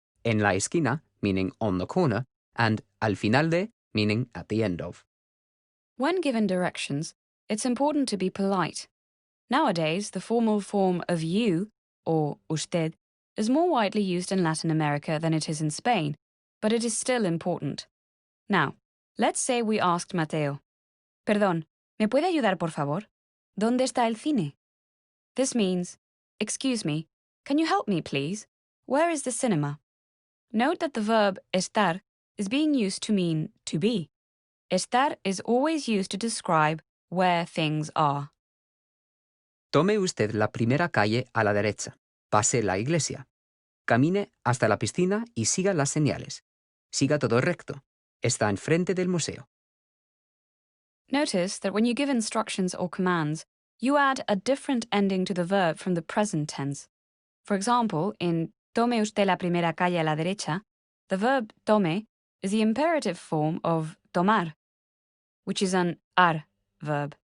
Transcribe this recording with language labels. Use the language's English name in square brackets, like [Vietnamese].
[Spanish] En la esquina, [English] meaning on the corner. And [Spanish] al final de, [English] meaning at the end of. when given directions, it's important to be polite. Nowadays, the formal form of you, or usted, is more widely used in Latin America than it is in Spain, but it is still important. Now, let's say we asked Mateo, [Spanish] Perdón, ¿me puede ayudar por favor? ¿Dónde está el cine? [English] This means, excuse me, can you help me please? Where is the cinema? Note that the verb estar is being used to mean to be. Estar is always used to describe where things are. [Spanish] Tome usted la primera calle a la derecha. Pase la iglesia. Camine hasta la piscina y siga las señales. Siga todo recto. Está enfrente del museo. [English] Notice that when you give instructions or commands, you add a different ending to the verb from the present tense. For example, in [Spanish] tome usted la primera calle a la derecha, [English] the verb tome is the imperative form of tomar, which is an ar verb.